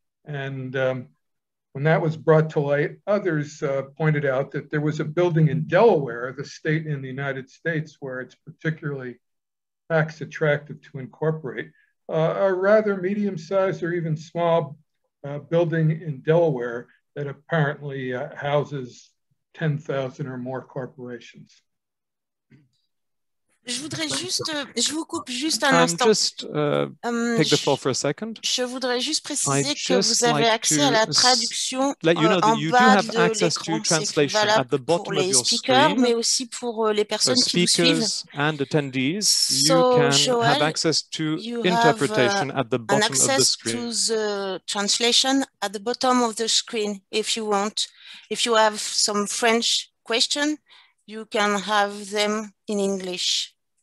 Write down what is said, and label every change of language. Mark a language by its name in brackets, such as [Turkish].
[English] And when that was brought to light, others pointed out that there was a building in Delaware, the state in the United States, where it's particularly tax attractive to incorporate. A rather medium-sized or even small building in Delaware that apparently houses 10,000 or more corporations. [French] Je voudrais juste, je vous coupe juste un instant. Take the floor for a second. Je voudrais juste préciser que vous avez accès à la traduction en bas de l'écran. C'est valable pour les speakers, mais aussi pour les personnes qui vous suivent. [English] And attendees, so, you can Joel, have access to interpretation at the bottom of the screen. To the translation at the bottom of the screen, if you want. If you have some French question, you can have them in English.